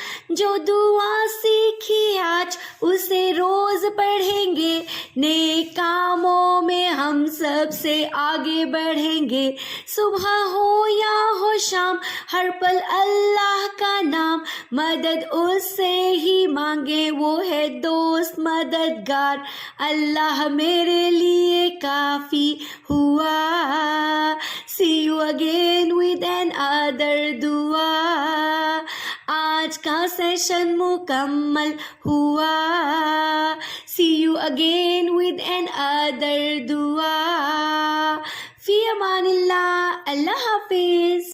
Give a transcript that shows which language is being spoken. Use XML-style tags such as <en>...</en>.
<ur>جو دعا سیکھی آج اسے روز پڑھیں گے, نیک کاموں میں ہم سب سے آگے بڑھیں گے. صبح ہو یا ہو شام, ہر پل اللہ کا نام, مدد اس سے ہی مانگے, وہ ہے دوست مددگار. اللہ میرے لیے کافی ہوا.</ur> <en>See you again with another دعا.</en> <ur>آج کا سیشن مکمل ہوا.</ur> <en>See you again with another دعا. فی امان اللہ, اللہ حافظ.</en>